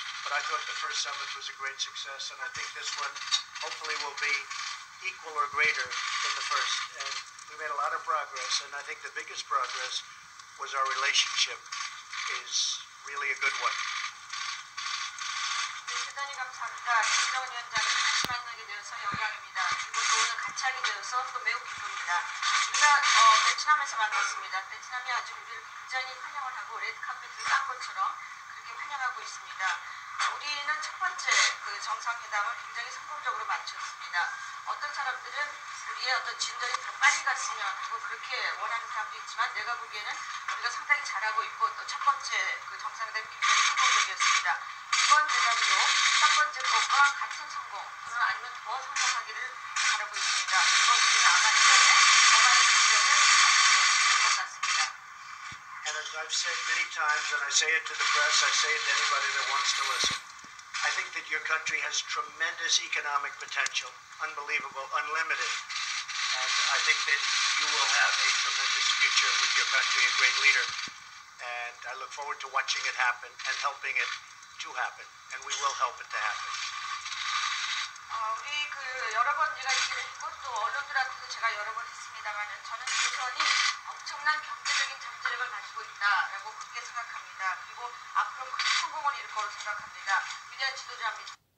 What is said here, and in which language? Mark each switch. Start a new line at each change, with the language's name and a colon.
English: But I thought the first summit was a great success, and I think this one hopefully will be equal or greater than the first. And we made a lot of progress, and I think the biggest progress was our relationship is really a good one.
Korean: 대단히 감사합니다. 김정은 위원장을 다시 만나게 되어서 영광입니다. 그리고 또 오늘 같이 하게 되어서 또 매우 기쁩니다. 우리가 베트남에서 만났습니다. 베트남이 아주 우리를 굉장히 환영을 하고 레드카펫을 깐 것처럼 그렇게 환영하고 있습니다. 우리는 첫 번째 그 정상회담을 굉장히 성공적으로 마쳤습니다. 어떤 사람들은 우리의 어떤 진전이 더 빨리 갔으면 하고 그렇게 원하는 사람도 있지만 내가 보기에는 우리가 상당히 잘하고 있고 또 첫 번째 그 정상회담이 굉장히 성공적이었습니다. 이번 회담도 첫 번째 것과 같은 성공 또는 아니면 더 성공하기를 바라고 있습니다. 그리고 우리는 아마 이번에 더 많은 진전을 이룰 것 같습니다.
English: And as I've said many times, and I say it to the press, I say it to anybody that wants to listen, I think that your country has tremendous economic potential, unbelievable, unlimited. And I think that you will have a tremendous future with your country, a great leader. And I look forward to watching it happen and helping it to happen. And we will help it to happen.
Korean: 우리 그 여러 번 제가 얘기를 했고 또 언론들한테도 제가 여러 번 했습니다만은 저는 조선이 엄청난 경제적인 잠재력을 가지고 있다라고 그렇게 생각합니다. 그리고 앞으로 큰 성공을 이룰 거로 생각합니다. 위대한 지도자입니다.